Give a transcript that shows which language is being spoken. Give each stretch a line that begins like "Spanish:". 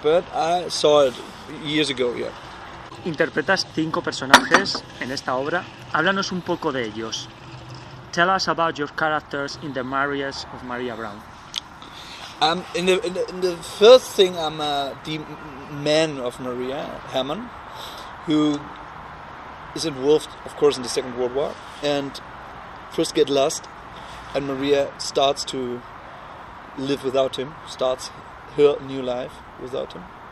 English: But I saw it years ago, yeah.
Spanish: Interpretas 5 personajes en esta obra. Háblanos un poco de ellos.
English: Tell us about your characters in The Marriage of Maria Braun. In the first thing, I'm the man of Maria, Hermann, who is involved, of course, in the Second World War, and first get lost, and Maria starts to live without him, starts her new life without him.